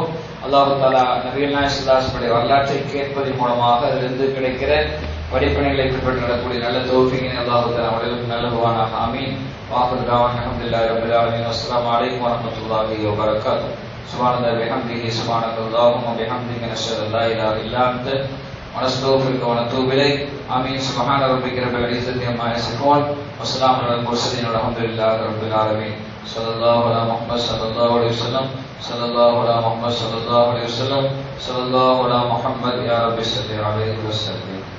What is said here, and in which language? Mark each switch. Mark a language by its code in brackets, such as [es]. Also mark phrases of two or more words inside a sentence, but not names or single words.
[ta] அல்லாஹ் தஆலா நபிகள் நாயகம் [ar] صلى الله عليه وسلم [ta] வரலாற்றை கேட்பதன் மூலமாக அதிலிருந்து கிடைக்கிற படிப்பினைகளை பின்பற்றி நடக்கூடிய நல்ல தௌஃபீகை அல்லாஹ் தஆலா அவர்களுக்கு நல்குவானாக. ஆமீன். [ar] وآخر دعوانا الحمد لله رب العالمين. السلام عليكم ورحمة الله وبركاته. سبحان الله وبحمده سبحانك اللهم وبحمدك نشهد أن لا إله إلا أنت ونستغفرك ونتوب إليك. آمين. سبحان ربك رب العزة عما يصفون وسلام على المرسلين والحمد لله رب العالمين. صلى الله على محمد صلى الله عليه وسلم. صلى الله على محمد صلى الله عليه وسلم. صلى الله على محمد يا رب صل عليه وسلم.